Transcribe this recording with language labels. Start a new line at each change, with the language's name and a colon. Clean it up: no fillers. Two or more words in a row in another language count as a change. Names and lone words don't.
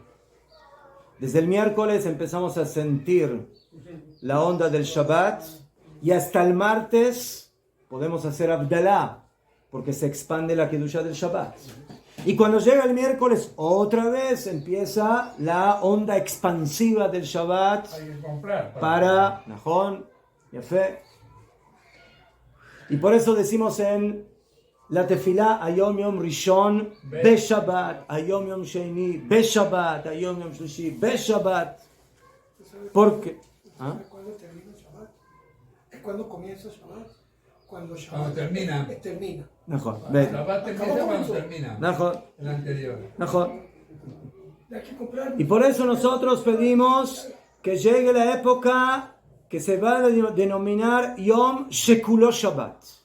Spanish: Desde el miércoles empezamos a sentir la onda del Shabbat y hasta el martes podemos hacer Abdalá porque se expande la Kedusha del Shabbat. Y cuando llega el miércoles otra vez empieza la onda expansiva del Shabbat Hay que comprar.
Hebrew: para נכון, יפה.
Spanish: Y por eso decimos en la tefilá
Hebrew: היום יום ראשון בשבת, היום יום שני בשבת, היום יום שלישי בשבת.
Spanish: Porque ¿Sabe cuándo termina Shabbat? ¿Es cuando comienza Shabbat? Cuando Shabbat Cuando termina. termina. Najón, Shabbat empieza cuando termina. Najón, El anterior. Najón. Hay que comprar. Y por eso nosotros pedimos que llegue la época que se va a denominar
Hebrew: יום שכולו שבת.